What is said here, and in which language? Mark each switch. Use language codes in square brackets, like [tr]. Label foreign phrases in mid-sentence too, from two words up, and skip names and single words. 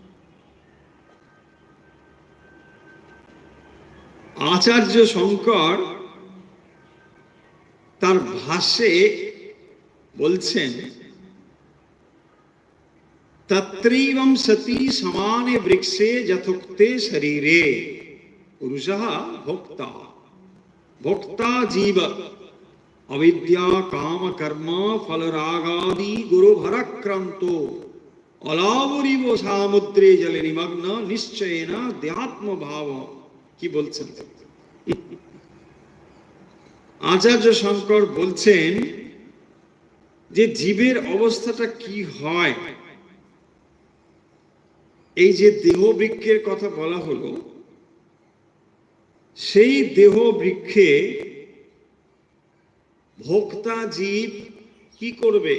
[bn] আচার্য শঙ্কর তার ভাষ্যে বলছেন, [sa] तत्रैवं सति समाने वृक्षे यथोक्ते शरीरे पुरुषः भोक्ता, भोक्ता जीव अविद्या काम कर्म फल रागादि गुरु भराक्रांतो अलावरीव सामुद्रे जले निमग्न निश्चयेन देहात्म भाव। [bn] কি বলছেন? আচার্য শঙ্কর বলছেন যে জীবের অবস্থাটা কি হয়। এই যে দেহ বৃক্ষের কথা বলা হলো, সেই দেহ বৃক্ষে ভোক্তা জীব কি করবে?